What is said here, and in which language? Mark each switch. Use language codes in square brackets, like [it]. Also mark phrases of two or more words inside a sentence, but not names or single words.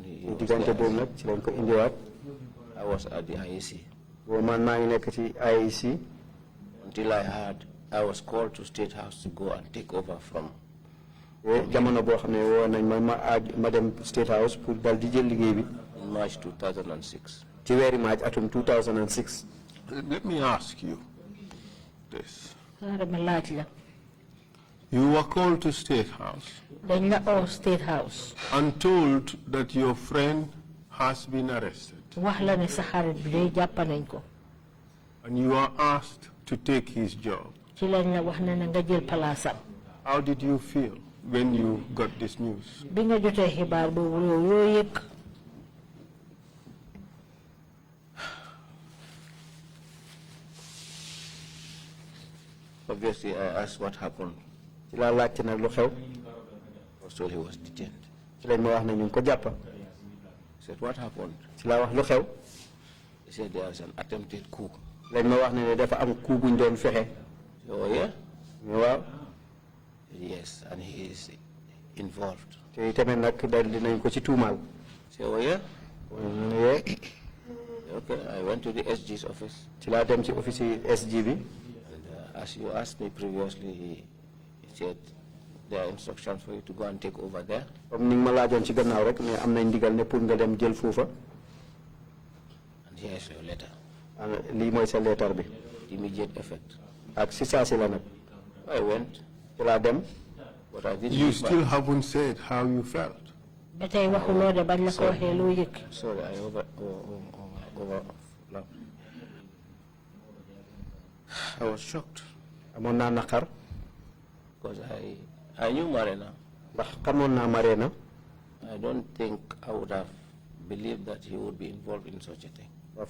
[wo] diggante boobu nag ci lañ ko indiwaat. [en] I was at the IAC. [wo] boobu man maa ngi nekk ci IAC. [en] Until I was called to State House to go and take over from. [wo] jamono boo xam ne woo nañ ma dem State House pour dal di jël liggéey bi. [en] In March 2006. [wo] ci weeri March atum 2006. [en] Let me ask you this. [wo] laaj la. [en] You were called to State House. [wo] dañ la oo State House. [en] And told that your friend has been arrested. [wo] wax la ne sa xarit bi day jàpp nañ ko. [en] And you are asked to take his job. [wo] ci lañ la wax ne na nga jël palaasam. [en] How did you feel when you got this news? [wo] bi nga jotee xibaar boobu yoo yëg. [en] Obviously, I asked what happened. [wo] ci laa laajte nag lu xew. [en] I was told he was detained. [wo] ci lañ ma wax ne ñu ngi ko jàppa. [en] I said, what happened? [wo] ci laa wax lu xew. [en] He said there was an attempted coup. [wo] lañ ma wax ne dafa am coup buñ doon fexe. [en] Oh, yeah? [wo] waaw. [en] Yes, and he is involved. [wo] te tamit nag dal dinañ ko ci tuumaal. [en] Oh, yeah? [wo] yee. [en] Okay, I went to the SG's office. [wo] ci laa dem ci office yi SG bi. [en] And as you asked me previously, he said there are instructions for you to go and take over there. [wo] comme ni nga ma laajoon ci gannaaw rek mais am nañ ndigal ne pour nga dem jël foofa. [en] And here is your letter. [wo] lii mooy sa leetar bi. [en] Immediate effect. [wo] ak si saa si la nag. [en] I went. [wo] ci laa dem. [en] But I didn't. You still haven't said how you felt. [wo] ba tey waxuloo de bañ la ko waxee loo yëg. [en] Sorry, I over. I was shocked. [wo] Amona nakar. [en] Because I knew Marena. I don't think I would have believed that he would be involved in such a thing.